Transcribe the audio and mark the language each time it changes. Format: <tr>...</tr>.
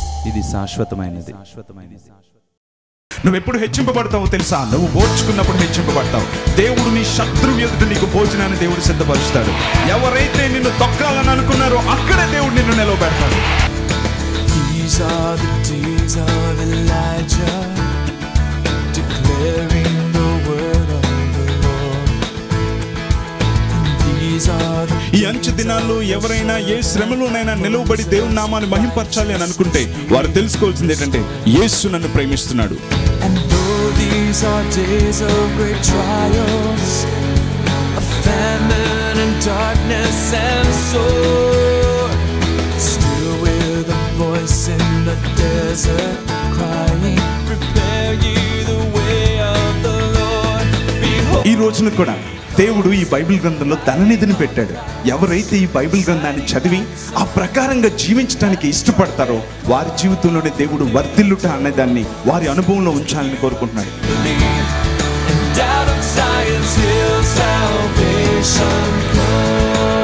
<te>ఇది శాశ్వతమైనది. నువ్వు ఎప్పుడు హెచ్చింపబడతావో తెలుసా? నువ్వు ఓర్చుకున్నప్పుడు హెచ్చింపబడతావు. దేవుడు నీ శత్రువు ఎదుట నీకు భోజనాన్ని దేవుడు సిద్ధపరుస్తాడు. ఎవరైతే నిన్ను తొక్కాలని అనుకున్నారో అక్కడే దేవుడు నిన్ను నిలవబెడతాడు.</te> <en>These are the days of Elijah, declaring the word of the Lord. And these are the</en> <te>ఈ అంచె దినాల్లో ఎవరైనా ఏ శ్రమలోనైనా నిలవబడి దేవుని నామాన్ని మహింపరచాలి అని అనుకుంటే వారు తెలుసుకోవాల్సింది ఏంటంటే యేసు నన్ను ప్రేమిస్తున్నాడు.</te> <en>And though these are days of great trials, of famine and darkness and sword, still with a voice in the desert crying, prepare ye the way of the Lord. Behold,</en> <te>ఈ రోజున కూడా దేవుడు ఈ బైబిల్ గ్రంథంలో ధననిధిని పెట్టాడు. ఎవరైతే ఈ Bible గ్రంథాన్ని చదివి ఆ ప్రకారంగా జీవించడానికి ఇష్టపడతారో వారి జీవితంలోనే దేవుడు వర్ధిల్లుట అనేదాన్ని వారి అనుభవంలో ఉంచాలని కోరుకుంటున్నాడు.</te> <en>and out of Zion's hill salvation comes.</en>